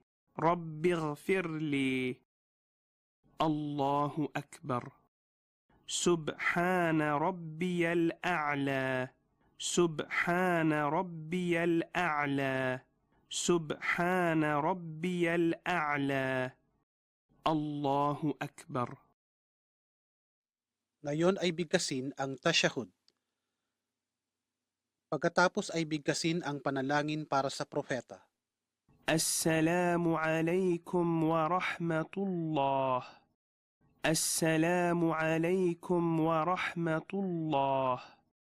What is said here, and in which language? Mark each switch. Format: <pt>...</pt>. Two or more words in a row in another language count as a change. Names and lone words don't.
<ar>رب اغفر لي. الله أكبر. سبحان ربي الأعلى. سبحان ربي الأعلى. سبحان ربي الأعلى. الله أكبر.</ar> <tl>Ngayon ay bigkasin ang tashahud. Pagkatapos ay bigkasin ang panalangin para sa propeta.</tl> <ar>السلام عليكم ورحمة الله. السلام عليكم ورحمة الله.</ar>